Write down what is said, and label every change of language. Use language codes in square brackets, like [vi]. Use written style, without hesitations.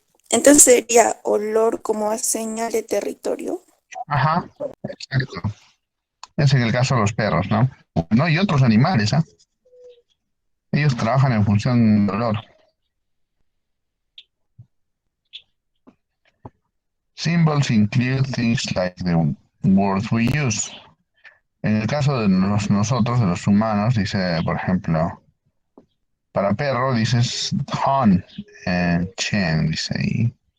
[es] Entonces sería olor como a señal de territorio. Ajá, exacto. Es en el caso de los perros, ¿no? No, y otros animales, ¿ah? Ellos trabajan en función del olor. [en] Symbols include things like the words we use. [es] En el caso de nosotros, de los humanos, dice, por ejemplo, para perro dices hon, chen, dice ahí.